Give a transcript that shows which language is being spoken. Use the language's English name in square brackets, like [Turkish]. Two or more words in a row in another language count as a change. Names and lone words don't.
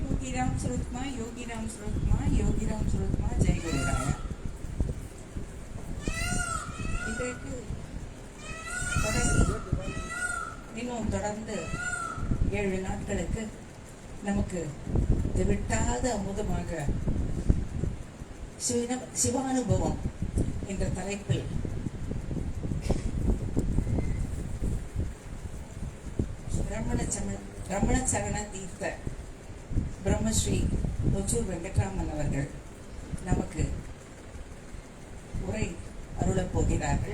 [Hindi] योगीराम सुरत्मा योगीराम सुरत्मा योगीराम सुरत्मा जय गुरुराया. [Tamil] இன்றைக்கு இன்னும் தொடர்ந்து 7 நாட்களுக்கு நமக்கு விட்டாத அமுதமாக சிவானுபவம் என்ற தலைப்பில் ரமண சரண தீர்த்த பிரம்மஸ்ரீ நொச்சூர் வெங்கட்ராமன் அவர்கள் நமக்கு உரை அருளப் போகிறார்கள்.